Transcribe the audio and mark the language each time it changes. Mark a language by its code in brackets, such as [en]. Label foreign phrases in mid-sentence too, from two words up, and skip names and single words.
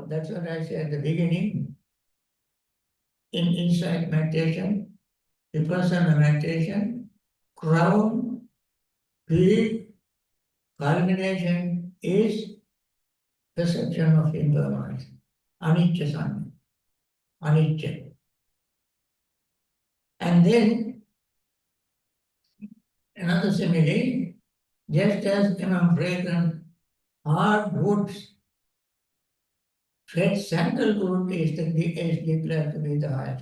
[en] That's what I said at the beginning. In insight meditation, vipassana meditation, crown, peak, culmination is perception of impermanence. [pi] Anicca sanya, anicca. [en] And then another simile, just as among fragrant hard woods, red sandalwood is declared to be the highest.